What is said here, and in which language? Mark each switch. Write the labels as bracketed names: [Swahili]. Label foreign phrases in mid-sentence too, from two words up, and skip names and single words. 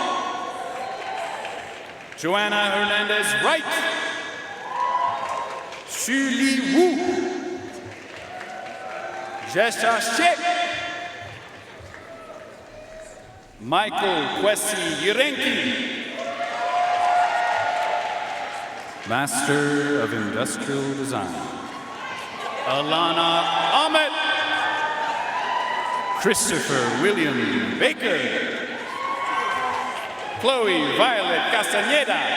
[English] Joanna Hernandez Wright. Xu Li Wu. Jesha Shek. Michael Kwesi Yirenki. Master of Industrial Design, Alana Ahmed. Christopher William Baker. Chloe Violet Castaneda.